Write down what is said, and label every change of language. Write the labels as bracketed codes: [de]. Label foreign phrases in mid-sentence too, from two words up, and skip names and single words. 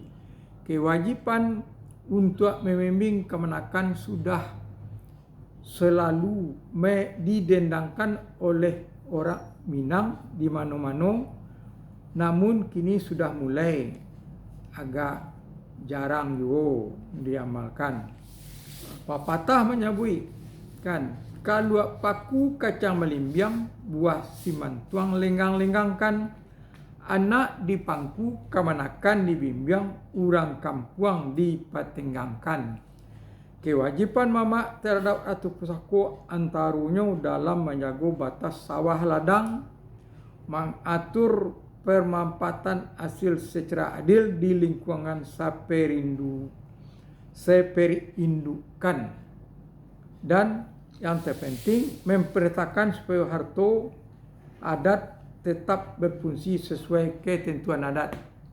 [id] Kewajiban untuk membimbing kemenakan sudah selalu didendangkan oleh orang Minang di mana-mana, namun kini sudah mulai agak jarang juga diamalkan. Pepatah menyebut kan, [min] kalau paku kacang melimbiang, buah simantuang lenggang-lenggangkan, anak di pangku kamanakan dibimbing, urang kampuang dipatenggangkan. [id] Kewajiban mama terhadap atu pusaka antarunya dalam menjaga batas sawah ladang, mengatur pemanfaatan hasil secara adil di lingkungan seperindukan, dan yang terpenting memperhatikan supaya harta adat tetap berfungsi sesuai ketentuan adat.